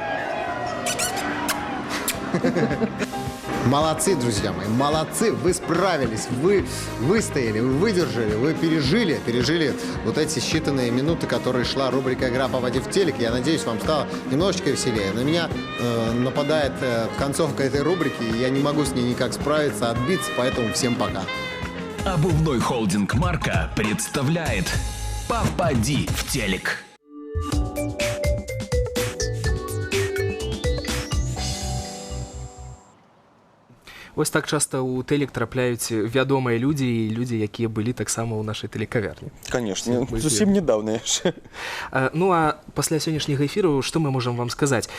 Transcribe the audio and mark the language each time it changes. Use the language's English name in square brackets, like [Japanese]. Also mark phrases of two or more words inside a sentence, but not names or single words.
[Russian] Молодцы, друзья мои, молодцы, вы справились, вы выстояли, вы выдержали, вы пережили вот эти считанные минуты, которые шла рубрика «Игра «Попади в телек». Я надеюсь, вам стало немножечко веселее. На меня нападает концовка этой рубрики, и я не могу с ней никак справиться, отбиться, поэтому всем пока. Обувной холдинг «Марка» представляет «Попади в телек». [Belarusian] Вось так часта ў тэлек трапляюць вядомыя людзі і людзі, якія былі таксама ў нашай тэлекавярні. Конечно, зусім недавно яшчэ. Ну а пасля сённяшняга эфіру што мы можам вам сказаць?